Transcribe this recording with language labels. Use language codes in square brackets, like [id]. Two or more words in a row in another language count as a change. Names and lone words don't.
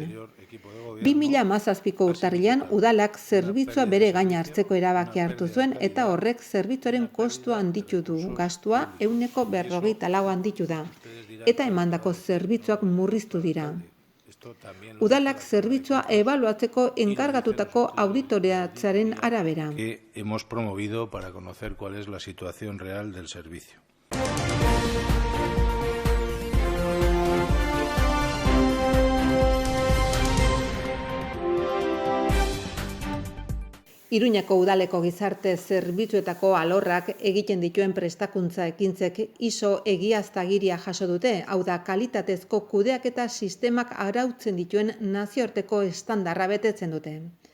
[eu] 2017ko urtarrilean udalak zerbitzua bere gain hartzeko erabaki hartu zuen eta horrek zerbitzuaren kostua handitu du, gastua 154 handitu da, eta emandako zerbitzuak murriztu dira. Udalak zerbitzua ebaluatzeko enkargatutako auditoreatzaren arabera. [es] Que hemos promovido para conocer cuál es la situación real del servicio. [eu] Iruñako udaleko gizarte zerbitzuetako alorrak egiten dituen prestakuntza ekintzek ISO egiaztagiria jaso dute, hau da kalitatezko kudeaketa sistemak arautzen dituen nazioarteko estandarra betetzen dute.